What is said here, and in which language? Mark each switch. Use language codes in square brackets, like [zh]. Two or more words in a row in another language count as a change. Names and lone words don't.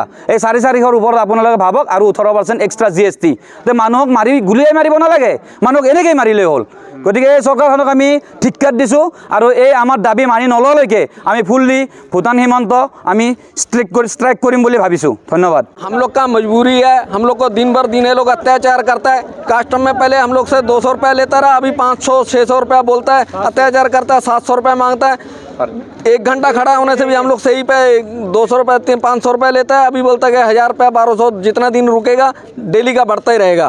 [as] এই 450ৰ ওপৰত আপোনালোকে ভাবক আৰু 18% এক্সট্ৰা GST। তে মানুহক গুলিয়াই মাৰিব নালাগে, মানুহক এনেকৈ মাৰিলেই হ'ল। গতিকে এই চৰকাৰখনক আমি ধিক্কাৰ দিছোঁ। আৰু এই আমাৰ দাবী মানি নললৈকে আমি ফুল্লি ভূটান সীমান্ত আমি ষ্ট্ৰাইক কৰিম বুলি ভাবিছোঁ। ধন্যবাদ। [hi] हम लोग का मजबूरी है, हम लोग को दिन भर दिन ये लोग अत्याचार करता है। कस्टम में पहले हम लोग से 200 रुपया लेता रहा, अभी 500-600 रुपया बोलता है, अत्याचार करता है, 700 रुपया मांगता है। 1 घंटा खड़ा होने से भी हम लोग सही पे 200 रुपया 500 रुपया लेता है। अभी बोलता है कि 1000 रुपया 1200 जितना दिन रुकेगा डेली का बढ़ता ही रहेगा।